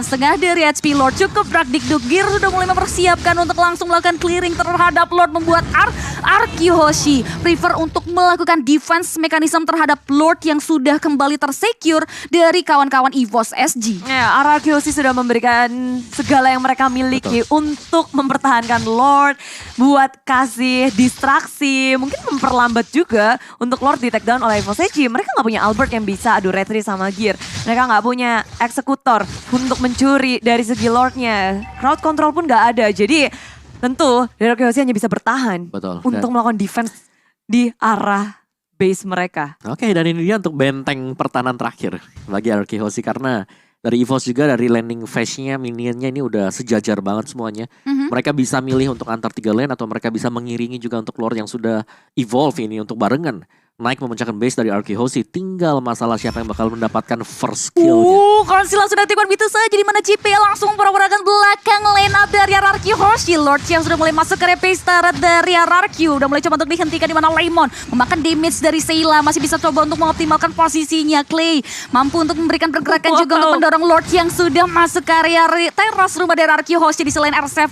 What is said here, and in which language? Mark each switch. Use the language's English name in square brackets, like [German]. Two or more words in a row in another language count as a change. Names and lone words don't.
[Indonesian] Setengah dari HP Lord cukup Dikduk. Gear sudah mulai mempersiapkan untuk langsung melakukan clearing terhadap Lord, membuat RRQ Hoshi prefer untuk melakukan defense mekanisme terhadap Lord yang sudah kembali tersecure dari kawan-kawan EVOS SG. Ya, RRQ Hoshi sudah memberikan segala yang mereka miliki untuk mempertahankan Lord, buat kasih distraksi, mungkin memperlambat juga untuk Lord di [English] take down [Indonesian] oleh EVOS SG. Mereka nggak punya Albert yang bisa adu retri sama Gear. Mereka nggak punya eksekutor untuk mencuri dari segi Lordnya. [English] Crowd control [Indonesian] pun nggak ada. Jadi tentu RRQ Hoshi hanya bisa bertahan Betul. untuk melakukan defense di arah base mereka. Oke dan ini dia untuk benteng pertahanan terakhir bagi RRQ Hoshi karena dari EVOS juga dari [English] landing phase-nya [Indonesian] minionnya ini udah sejajar banget semuanya. Mereka bisa milih untuk antar 3 lane atau mereka bisa mengiringi juga untuk Lord yang sudah evolve ini untuk barengan. Naik memecahkan base dari RRQ Hoshi. Tinggal masalah siapa yang bakal mendapatkan [English] first kill-nya. [Indonesian] Konsil sudah tiba begitu saja di mana JP langsung pergerakan belakang [English] line up [Indonesian] dari RRQ Hoshi. Lord yang sudah mulai masuk ke repace turret dari RRQ. Udah mulai coba untuk dihentikan di mana Lemon memakan damage dari Seila. Masih bisa coba untuk mengoptimalkan posisinya. Clay mampu untuk memberikan pergerakan juga untuk mendorong Lord yang sudah masuk ke area teras rumah dari RRQ Hoshi di selain R7.